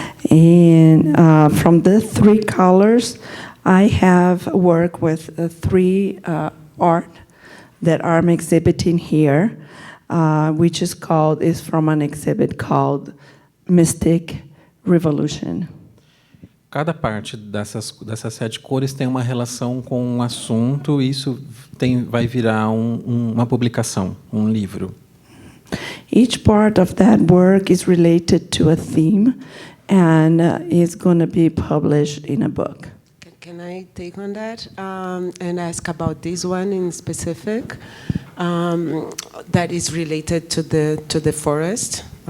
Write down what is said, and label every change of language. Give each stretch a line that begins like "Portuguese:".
English: And from the 3 colors, I have worked with 3 art that I'm exhibiting here, which is from an exhibit called mystic revolution.
Portuguese: Cada parte dessas 7 cores tem uma relação com um assunto, e isso vai virar uma publicação, um livro.
English: Each part of that work is related to a theme and is going to be published in a book. Can I take on that and ask about this one in specific that is related to the forest?